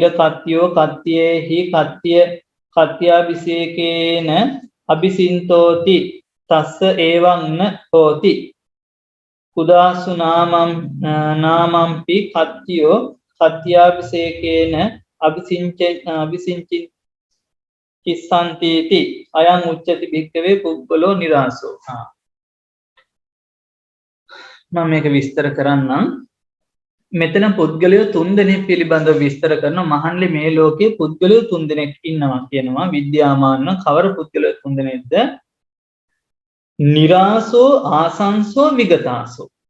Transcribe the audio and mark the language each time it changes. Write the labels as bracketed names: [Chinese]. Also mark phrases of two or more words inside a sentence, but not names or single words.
[Pali] කත්තියෝ කත්තියේහි කත්ත්‍යාභිෂේකේන අභිසින්තෝති තස්ස ඒවං හෝති කුදාසු නාමම්පි කත්තියෝ කත්ත්‍යාභිෂේකේන අභිසින්චි කිස්සන්තීති අයං උච්චති භික්ඛවේ පුද්ගලෝ නිරාසෝ. [Sinhala] මම මේක විස්තර කරන්නම්. මෙතන පුද්ගලයෝ 3 දෙනෙක් පිළිබඳව විස්තර කරන මහන්ලි මේ ලෝකයේ පුද්ගලයෝ 3 දෙනෙක් ඉන්නවා කියනවා. විද්‍යාමාන කවර පුද්ගලයෝ 3 දෙනෙක්ද? [Pali] නිරාසෝ ආසංසෝ විගතාසෝ.